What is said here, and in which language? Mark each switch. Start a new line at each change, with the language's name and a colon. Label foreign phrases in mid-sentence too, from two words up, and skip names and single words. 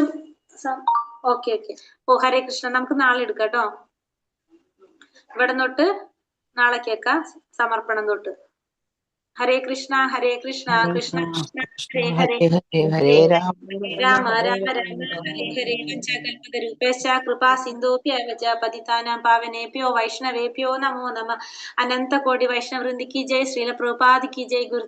Malayalam: ഓക്കെ. ഓ, ഹരേ കൃഷ്ണ. നമുക്ക് നാളെ എടുക്കാം കേട്ടോ. ഇവിടെ തൊട്ട് നാളെ കേൾക്കാം സമർപ്പണം തൊട്ട്.
Sanskrit: ഹരേ കൃഷ്ണ കൃഷ്ണ കൃഷ്ണ ഹരേ ഹരേ രാമ രാമ ഹരേ ഹരേ വഞ്ചകൽപതരൂപേശ്ച കൃപാ സിന്ധോഭ്യവച പതിതാനാം പാവനേഭ്യോ വൈഷ്ണവേഭ്യോ നമോ നമഃ.
Hindi: अनंत कोटि वैष्णव वृंदी की जय। श्रील प्रभुपाद की जय। गुरुदेव